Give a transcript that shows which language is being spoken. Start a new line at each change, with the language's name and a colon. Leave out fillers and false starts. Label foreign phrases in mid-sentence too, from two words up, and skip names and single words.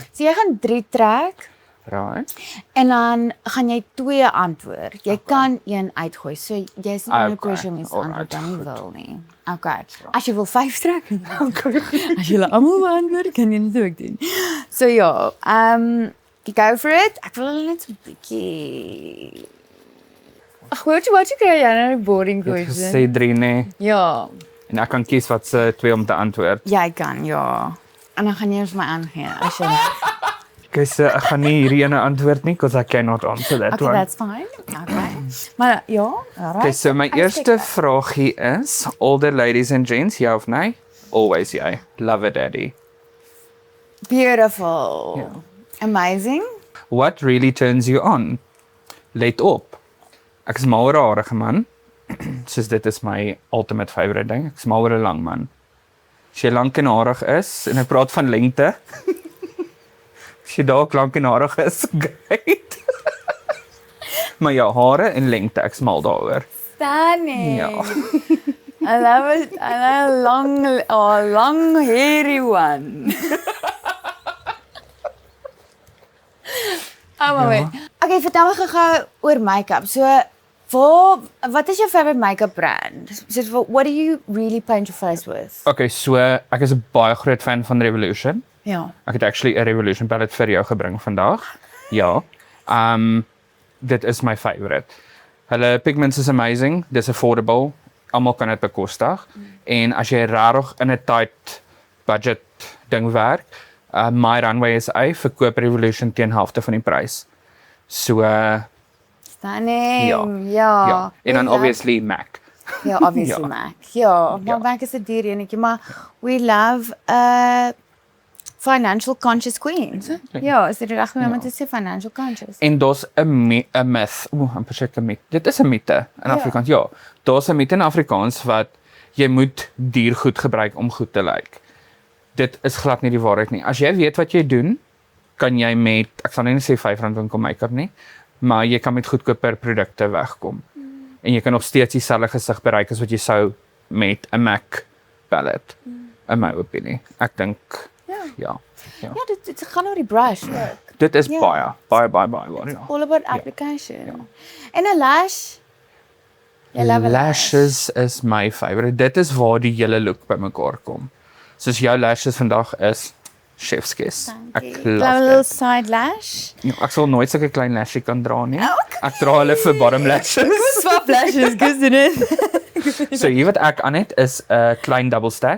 Afrikaans: So jy gaan 3 trek Right. en dan gaan jy 2 antwoord. Jy kan een uitgooi. So jy's nie onder Okay, pressure om iets te antwoord alright. dan nie wil nie. Okay. As jy wil 5 trek. Okay. As jy almal antwoord, kan jy dit ook doen. So ja,
English: go for it.
Afrikaans: Ek wil hulle net so 'n bietjie. Ag, wat jy kry jy nou 'n boring Jy het question? gesê 3 nee. Ja, En ek kan kies wat se 2 om te antwoord. jy kan, ja. En dan gaan jy vir my aangee as jy. Okay, so ek gaan nie hierdie ene antwoord nie,
English: because I cannot answer that Okay, one. that's fine.
Afrikaans: Okay. Maar ja, alright. Okay, so my eerste vraagie is,
English: older ladies and gents,
Afrikaans: ja of nee?
English: Always jy. Love a daddy. Beautiful.
Afrikaans: Ja. Amazing.
English: What really turns you on?
Afrikaans: Let op. Ek is mal oor 'n harige man. Soos dit is my
English: ultimate favorite
Afrikaans: ding. Ek is mal oor 'n lang man. As jy lank en harig is, en ek praat van lengte. As jy dalk lank en harig is, great. Maar ja, hare en lengte, ek is mal daaroor. Stunning. Ja.
English: I love it. I love long hairy one.
Afrikaans: Maar wait. Okay, vertel my gou oor make-up. So, wat is jou
English: favorite make-up brand? So, what do you really paint your face with?
Afrikaans: Okay, so ek is 'n baie groot fan van Revolution. Ja. Ek het actually 'n Revolution palette vir jou gebring vandag. Ja. Dit is my favorite. Hulle pigments is amazing, dis affordable. Almal kan dit bekostig. En as jy regtig in 'n
English: tight budget
Afrikaans: ding werk, My Runway SA verkoop Revolution teen helfte van die prys. So Stunning. ja. Ja. En dan
English: We love- obviously MAC.
Afrikaans: Ja, obviously Ja. Mac. Ja, maar Ja. Mac is 'n duur enetjie, maar
English: we love financial conscious queens.
Afrikaans: Exactly. Ja, is dit reg om Ja. iemand te sê
English: financial conscious?
Afrikaans: En daar's 'n myth. Amper seker myth. Dit is 'n mite in Ja. Afrikaans. Ja. Daar's 'n mite in Afrikaans wat jy moet duur goed gebruik om goed te lyk. Dit is glad nie die waarheid nie. As jy weet wat jy doen, kan jy met, ek sal nou nie sê R5 winkel make-up nie, maar jy kan met goedkoper produkte wegkom. En jy kan nog steeds dieselfde gesig bereik as wat jy sou met 'n MAC palette. In my opinie. Ek dink ja. Ja, dit gaan oor die brush ook. Dit is Ja. baie waar, ja.
English: All about application.
Afrikaans: En 'n lash. Jy
English: love a lash.
Afrikaans: Lashes is my favorite. Dit is waar die hele look bymekaar kom. Soos jou lashes vandag is
English: chef's kiss.
Afrikaans: Ek
English: Love a
Afrikaans: love
English: little
Afrikaans: dit.
English: side lash.
Afrikaans: Ja, ek sal nooit sulke klein lashes kan dra nie. Ek dra hulle vir bottom lashes.
English: Swap lashes, isn't it?
Afrikaans: So hier wat ek aan het is 'n klein
English: double stack.